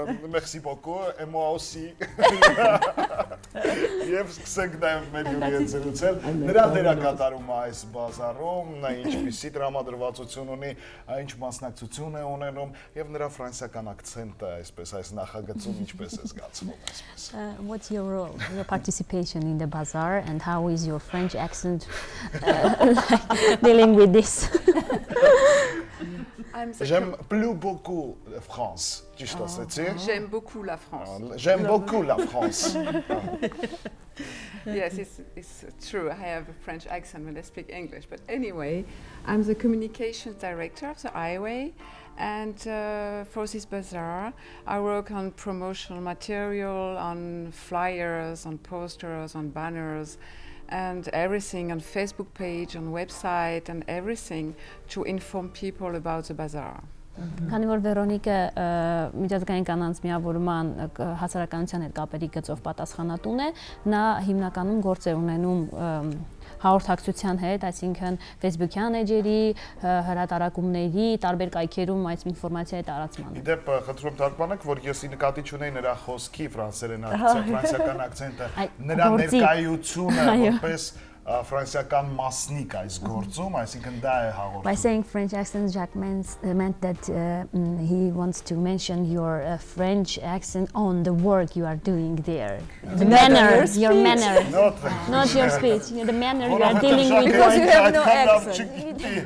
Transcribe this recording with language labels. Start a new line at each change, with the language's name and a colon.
French: Merci beaucoup, et moi aussi.
Armenian: Եվ սկսենք նաև մեր հյուրի զրուցել։ Նրա դերակատարումը այս բազարում, նա ինչպիսի տրամադրվածություն ունի, ինչ մասնակցություն է ունենում եւ նրա ֆրանսիական ակցենտը, այսպես այս նախագծում ինչպես է զգացվում այսպես։
English: What's your role, your participation in the bazaar, and how is your French accent dealing with this?
French: J'aime plus beaucoup la France. J'aime beaucoup la France. J'aime beaucoup la France.
English: Yes, it's true. I have a French accent when I speak English. But anyway, I'm the communications director of the Highway. And for this bazaar, I work on promotional material, on flyers, on posters, on banners, and everything on Facebook page, on website, and everything to inform people about the bazaar.
Armenian: Քանի որ Վերոնիկը միջազգային կանանց միավորման հասարակայնության հետ կապերի գծով պատասխանատուն է, նա հիմնականում գործ է ունենում հաղորդակցության հետ, այսինքն Facebook-յան էջերի, հրատարակումների, տարբեր կայքերում այս ինֆորմացիայի տարածմանը։ Իդեպ խնդրում թարգմանեք, որ ես նկատի չունեի նրա խոսքի ֆրանսիական ակցենտը, նրա ներկայությունը որպես ֆրանսիական մասնիկ այս գործում, այսինքն դա է հաղորդում։
English: By saying French accent, Jacques meant that he wants to mention your French accent on the work you are doing there. The manner, your manner, not your speech, the manner you are dealing with. Because you have no accent.